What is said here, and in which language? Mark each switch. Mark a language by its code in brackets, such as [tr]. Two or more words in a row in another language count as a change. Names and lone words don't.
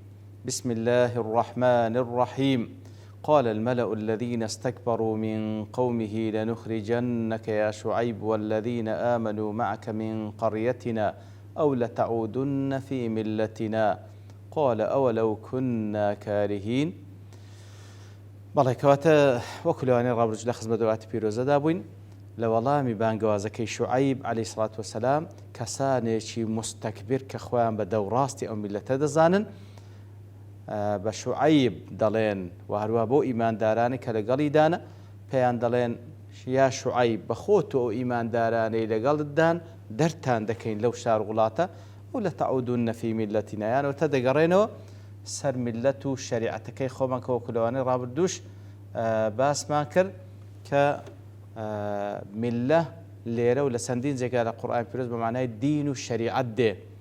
[ar] بسم الله الرحمن الرحيم. قال الملأ الذين استكبروا من قومه لنخرجنك يا شعيب والذين آمنوا معك من قريتنا أو لتعودن في ملتنا قال أولو كنا كارهين. [ckb] بەڵێ کەواتە وەکو لەوانەیە ڕابردوو لە خزمەت وڵاتی پیرۆزەدا بووین لە وەڵامی بانگوازەکەی شوعەیب [ar] عەلەیهی سڵات وەسەلام [ckb] کەسانێکی مستەکبر کە خۆیان بە دەوڕاستی ئەو میلەتە دەزانن بە شوعەیب دەڵێن و هەروە بۆ ئیماندارانی کە لەگەڵیدانە پێیان دەڵێن یا شوعەیب بەخۆت و ئەو ئیماندارانەی لەگەڵتدان دەرتان دەکەین لەو شار وڵاتە و [ar] لەتەعودونە فی میلەتینا [ckb] یانەوە دەگەڕێنەوە سەر میلەت و شەریعەتەکەی خۆمان کە وەکو لەوانەی ڕابردووش باسمان کرد کە میلە لێرە و لە چەندین جێگا لە قورئانی پیرۆز بە معنای دین و شەریعەت دێ.